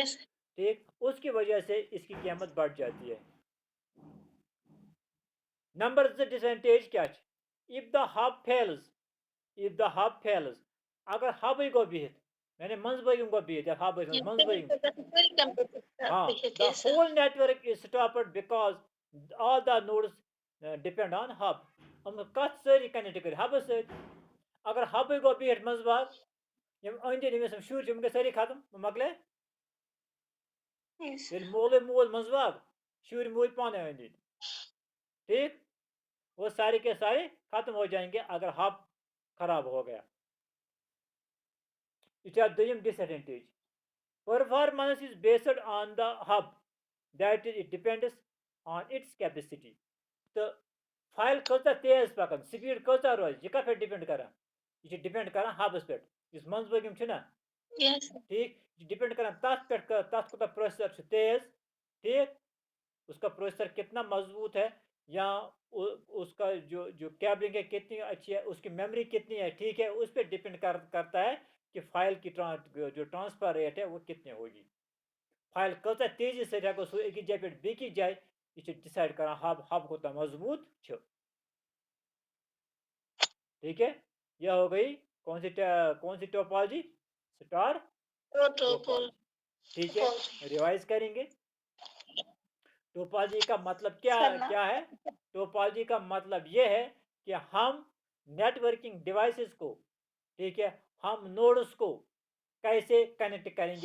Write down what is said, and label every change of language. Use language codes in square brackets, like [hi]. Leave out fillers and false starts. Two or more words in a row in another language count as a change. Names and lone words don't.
[en] Yes. [ur] ٹھیک اس کی وجہ سے اس کی قیمت بڑھ جاتی ہے نمبر 2 ڈس ایڈوانٹیج کیا [en] if the hub fails [ks] اگر ہبٕے گوٚو بِہِتھ یعنی منٛزبٲگِم گوٚو بِہِتھ یتھ ہب ٲسۍ [en] Yes, [ks] منٛزبٲگِم [en] sir. Very computer. [ur] ہاں دا [en] Yes, sir. whole network is stopped because all the nodes depend on hub [ks] یِم کتھ سٲری کنیکٹ کٔرِتھ ہبس سۭتۍ اگر ہبٕے گوٚو بِہِتھ منٛزباگ یِم أنٛدۍ أنٛدۍ ییٚمِس یِم شُرۍ چھِ یِم گٔے سٲری ختم مۄکلے [en] Yes. [ks] ییٚلہِ مولٕے مول منٛزباگ شُرۍ موٗدۍ پانے أنٛدۍ أنٛدۍ [ur] ٹھیک وہ سارے کے سارے ختم ہو جائیں گے اگر ہب خراب ہو گیا [ks] یہ چھا دوٚیِم ڈس ایڈوانٹیج [en] performance is based on the hub that is it depends on its capacity [ks] تہٕ فایل کۭژاہ تیز پکان سپیٖڈ کۭژاہ روزِ یہِ کتھ پٮ۪ٹھ ڈِپینڈ کران یہِ چھِ ڈِپینڈ کران ہبس پٮ۪ٹھ یُس منٛزبٲگِم چھُنہ [en] Yes. [ur] ٹھیک [ks] یہ چھِ ڈِپینڈ کران تتھ پٮ۪ٹھ تتھ کوٗتاہ پروسیسر چھُ تیز [ur] ٹھیک اس کا پروسیسر کتنا مضبوط ہے یا اس کا جو کیبلنگ ہے کتنی اچھی ہے اس کی میموری کتنی ہے ٹھیک ہے اس پہ ڈپینڈ کرتا ہے کہ فائل کی جو [en] transfer rate [ur] ہے وہ کتنی ہوگی [ks] فائل کۭژاہ تیزی سے ہیٚکو سُہ أکِس جایہِ پٮ۪ٹھ بیٚکِس جایہِ یہ چھِ ڈِسایڈ کران ہب کوٗتاہ مضبوط چھُ [ur] ٹھیک ہے یہ ہو گئی کون سی ٹوپالوجی [en] star topology [ur] ٹھیک ہے ریوائز کریں گے ٹوپالوجی کا مطلب کیا ہے ٹوپالوجی کا مطلب یہ ہے کہ ہم [en] networking devices [ur] کو ٹھیک ہے ہم نوڈس کو کیسے کنیکٹ کریں